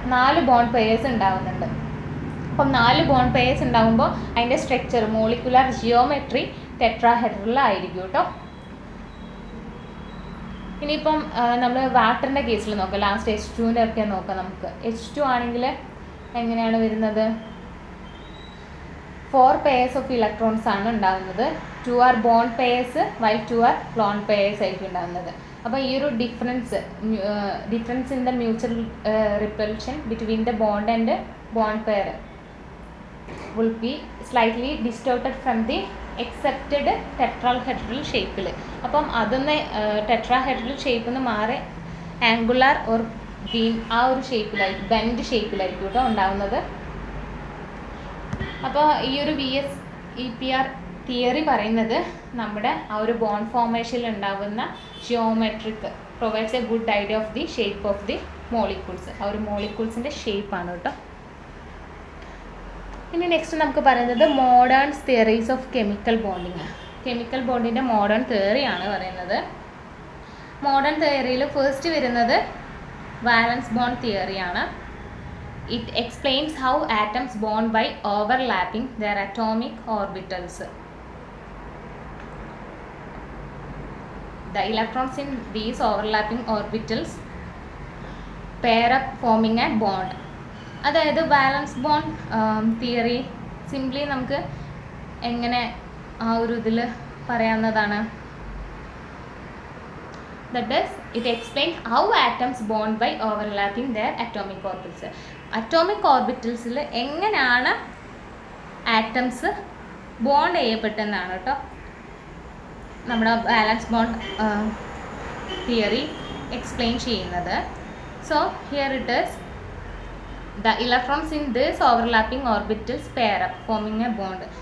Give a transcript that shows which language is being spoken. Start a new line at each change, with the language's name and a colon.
Malayalam: 4 bond pairs ഉണ്ടാകുന്നുണ്ട്. അപ്പം 4 bond pairs ഉണ്ടാകുമ്പോൾ അതിൻ്റെ സ്ട്രക്ചർ മോളിക്കുലർ ജിയോമെട്രി ടെട്രാഹെഡ്രൽ ആയിരിക്കും കേട്ടോ. ഇനിയിപ്പം നമ്മൾ വാട്ടറിൻ്റെ കേസിൽ നോക്കാം. ലാസ്റ്റ് H2-ൻ്റെ ഒക്കെ നോക്കാം നമുക്ക്. H2 ആണെങ്കിൽ എങ്ങനെയാണ് വരുന്നത്? 4 pairs ഓഫ് ഇലക്ട്രോൺസ് ആണ് ഉണ്ടാകുന്നത്.
English: 2 are bond pairs while 2 are lone pairs
Malayalam: ആയിരിക്കും ഉണ്ടാകുന്നത്. അപ്പോൾ ഈ ഒരു
English: Difference in the mutual repulsion between the bond and bond pair will be slightly distorted from the expected tetrahedral ഷേപ്പിൽ.
Malayalam: അപ്പം അതൊന്ന് ടെട്രാഹെഡ്രൽ ഷേപ്പിൽ നിന്ന് മാറി ആംഗുലാർ ഓർ ബീം ആ ഒരു ഷേപ്പിലായിരിക്കും, ബെൻഡ് ഷേപ്പിലായിരിക്കും കേട്ടോ ഉണ്ടാകുന്നത്. അപ്പോൾ ഈ ഒരു VSEPR തിയറി പറയുന്നത് നമ്മുടെ ആ ഒരു ബോണ്ട് ഫോർമേഷനിൽ ഉണ്ടാകുന്ന geometric
English: Provides a good idea of the shape of the molecules.
Malayalam: ആ ഒരു മോളിക്യൂൾസിൻ്റെ ഷേപ്പാണ് കേട്ടോ. ഇനി നെക്സ്റ്റ് നമുക്ക് പറയുന്നത്
English: Modern theories of chemical bonding.
Malayalam: Chemical ബോണ്ടിൻ്റെ modern തിയറിയാണ് പറയുന്നത്. മോഡേൺ തിയറിയിൽ ഫസ്റ്റ് വരുന്നത് വാലൻസ് bond തിയറിയാണ്.
English: It explains how atoms bond by overlapping their atomic orbitals. The electrons in these overlapping orbitals pair up forming a bond.
Malayalam: അതായത് വാലൻസ് bond theory simply നമുക്ക് എങ്ങനെ ആ ഒരു ഇതിൽ പറയാവുന്നതാണ്.
English: That is, it explains how atoms bond by overlapping their atomic orbitals.
Malayalam: Atomic ഓർബിറ്റൽസിൽ എങ്ങനെയാണ് atoms bond ചെയ്യപ്പെട്ടെന്നാണ് കേട്ടോ നമ്മുടെ വാലൻസ് ബോണ്ട് തിയറി എക്സ്പ്ലെയിൻ ചെയ്യുന്നത്.
English: So here it is the electrons in this overlapping orbitals pair up forming a bond.